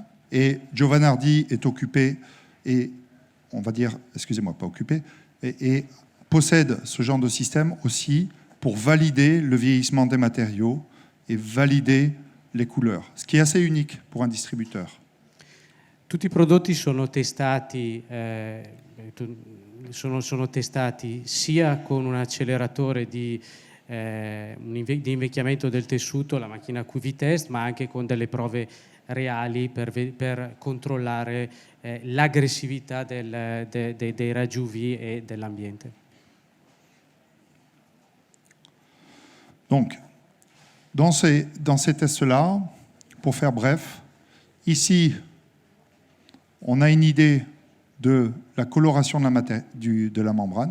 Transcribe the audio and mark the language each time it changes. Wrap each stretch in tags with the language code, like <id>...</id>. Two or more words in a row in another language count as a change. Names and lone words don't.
<fr>Et Giovanardi est occupé et, on va dire, excusez-moi, pas occupé, et possède ce genre de système aussi pour valider le vieillissement des matériaux et valider les couleurs, ce qui est assez unique pour un distributeur.</fr> <it>Tutti i prodotti sono testati, sono testati sia con un acceleratore di invecchiamento del tessuto, la macchina QV test, ma anche con delle prove reali per controllare l'aggressività dei raggi UV</it> <fr>et de</fr> <it>l'ambiente.</it> <fr>Donc, dans ces tests-là, pour faire bref, ici, on a une idée de la coloration de la membrane.</fr>